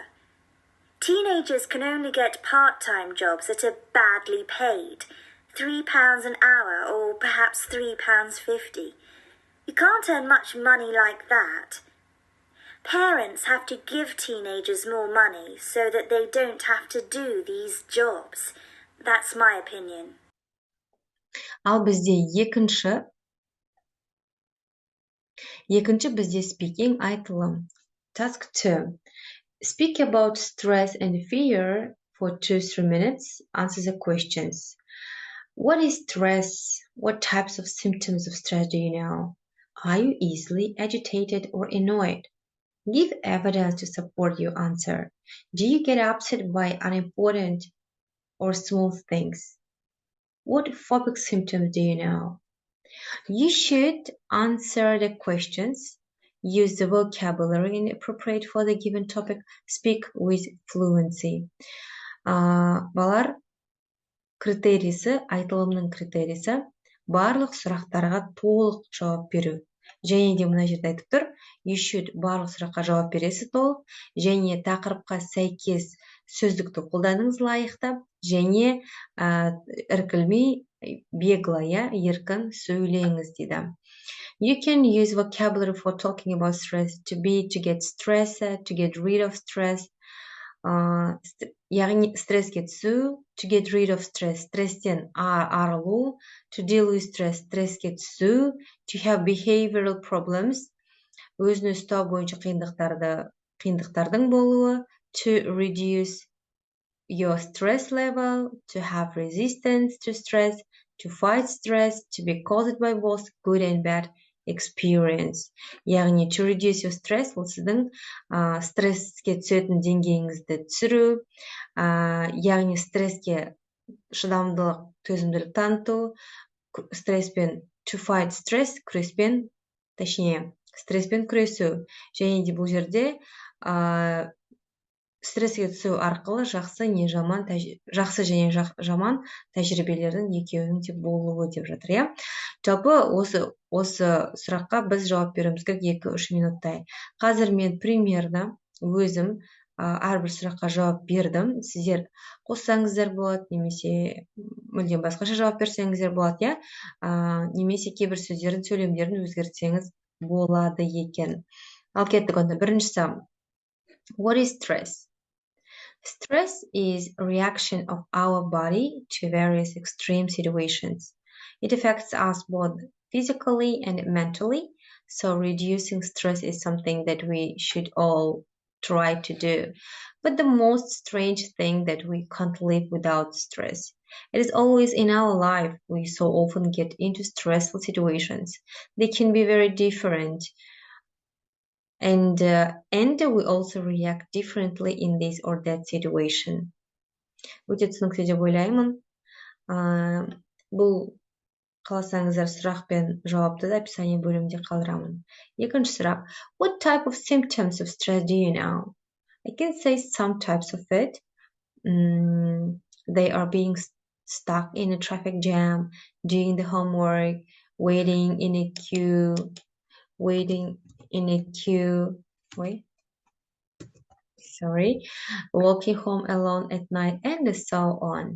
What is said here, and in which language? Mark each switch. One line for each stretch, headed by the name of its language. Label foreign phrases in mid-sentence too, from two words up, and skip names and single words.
English: Teenagers can only get part-time jobs that are badly paid, £3 an hour or perhaps £3.50. You can't earn much money like that. Parents have to give teenagers more money so that they don't have to do these jobs. That's my opinion.
Kazakh: Ал бізде екінші бізде speaking айтылым.
English: Task 2. Speak about stress and fear for 2-3 minutes. Answer the questions. What is stress? What types of symptoms of stress do you know? Are you easily agitated or annoyed? Give evidence to support your answer. Do you get upset by unimportant or small things? What phobic symptoms do you know? You should answer the questions use the vocabulary appropriate for the given topic, speak with fluency.
Kazakh: Балар, критерийсі, айтылымның критерийсі барлық сұрақтарға толық жауап беру. Және де мына жерде айтып тұр,
English: you should
Kazakh: барлық сұраққа жауап бересіз толық, және тақырыпқа сәйкес сөздікті қолданыңыз лайықты, және іркілмей, беглая, еркін сөйлеңіз дейді.
English: You can use vocabulary for talking about stress, to get stressed, to get rid of stress.
Kazakh: Яғни стресске түсу,
English: to get rid of stress,
Kazakh: стресстен арылу,
English: to deal with stress,
Kazakh: стресске түсу,
English: to have behavioral problems,
Kazakh: өзін ұстау бойынша қиындықтардың болуы,
English: to reduce your stress level, to have resistance to stress, to fight stress, to be caused by both good and bad experience. Яғни to reduce your stress,
Kazakh: ол сіздің стресске түсетін деңгейіңізді түсіру, яғни стресске шыдамдылық, төзімділік таныту, стресспен
English: to fight stress,
Kazakh: күреспен, точнее, стресспен күресу. Және де бұл жерде стресске түсу арқылы жақсы және жаман тәжірибелердің екеуінің де болуы деп жатыр, иә. Жалпы осы сұраққа біз жауап беруіміз керек 2-3 минуттай. Қазір мен примерно өзім әрбір сұраққа жауап бердім. Сіздер қоссаңыздар болады, немесе мүлдем басқаша жауап берсеңіздер болады, иә. Немесе кейбір сөздердің сөйлемдерін өзгертсеңіз болады екен. Ал кеттік онда. Біріншісі,
English: what is stress? Stress is a reaction of our body to various extreme situations. It affects us both physically and mentally, so reducing stress is something that we should all try to do. But the most strange thing that we can't live without stress. It is always in our life. We so often get into stressful situations. They can be very different. And we also react differently in this or that situation.
Kazakh: Өте түсінікті деп ойлаймын. Бұл қаласаңыздар сұрақ пен жауапты да описание бөлімінде қалдырамын. Екінші сұрақ.
English: What type of symptoms of stress do you know? I can say some types of it. They are being stuck in a traffic jam, doing the homework, waiting in a queue, walking home alone at night, and so on.